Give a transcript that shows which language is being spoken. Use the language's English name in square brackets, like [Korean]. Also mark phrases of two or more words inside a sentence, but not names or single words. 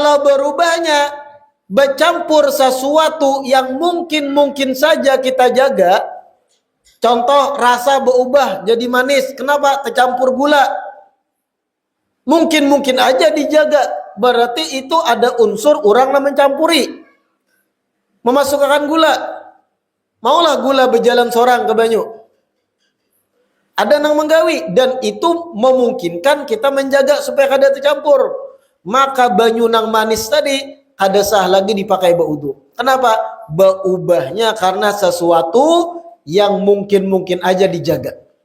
[Indonesian] Kalau berubahnya bercampur sesuatu yang mungkin saja kita jaga. Contoh, rasa berubah jadi manis. Kenapa? Tercampur gula. Mungkin aja dijaga. Berarti itu ada unsur orang yang mencampuri. Memasukkan gula. [Banjar] Maulah gula berjalan sorang ke banyu. Ada yang menggawi. [Indonesian] Dan itu memungkinkan kita menjaga supaya kada tercampur. [Banjar] Maka banyu nang manis tadi kada sah lagi dipakai berwudu. [Indonesian] Kenapa? Berubahnya karena sesuatu yang mungkin aja dijaga.